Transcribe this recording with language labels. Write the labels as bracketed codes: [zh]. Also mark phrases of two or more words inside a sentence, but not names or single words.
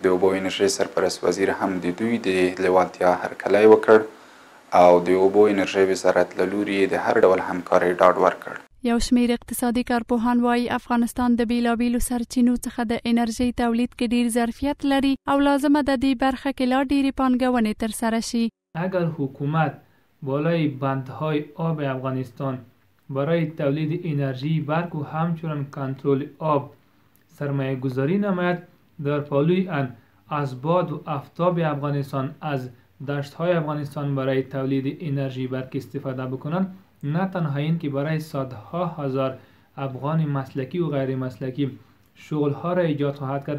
[ps] د اوبو انرژي سرپرست وزیر هم د دوی د لیوالتیا هرکلی وکړ او د اوبو انرژي وزارت له لوري د هر ډول همکارۍ ډاډ ورکړ. یو شمیر اقتصادي کارپوهان وایي افغانستان د بیلابیلو سرچینو څخه د انرژي تولید کې ډیر ظرفیت لري او لازمه ده د برخه کې لا ډیرې پانګونې ترسره شي. [fa] اگر حکومت بالای بندهای آب افغانستان برای تولید انرژی برق و همچنین کنترل آب سرمایه گذاری نماید، در پالوی آن از باد و آفتاب افغانستان از دشت‌های افغانستان برای تولید انرژی برق استفاده بکنند، نه تنها این که برای صدها هزار افغان مسلکی و غیر مسلکی شغل‌ها را ایجاد خواهد کرد.